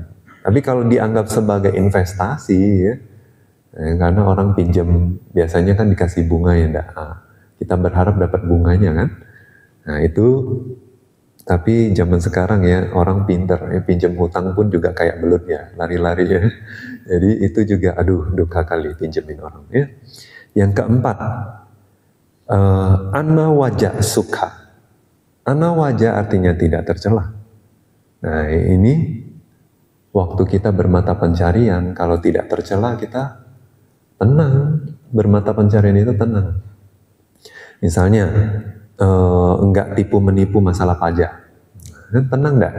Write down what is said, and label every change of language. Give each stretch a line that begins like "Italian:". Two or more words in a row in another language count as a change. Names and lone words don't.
Indonesian: Tapi kalau dianggap sebagai investasi ya, karena orang pinjam biasanya kan dikasih bunga ya dah. Kita berharap dapat bunganya kan. Nah itu, tapi zaman sekarang ya orang pinter ya, pinjam hutang pun juga kayak belut ya, lari-lari ya. Jadi itu juga aduh duka kali pinjemin orang ya. Yang keempat,
Pali: anawaja sukha.
Indonesian: Anawaja artinya tidak tercela. Nah ini waktu kita bermata pencarian, kalau tidak tercela kita tenang, bermata pencarian itu tenang. Misalnya enggak tipu menipu masalah pajak, tenang enggak?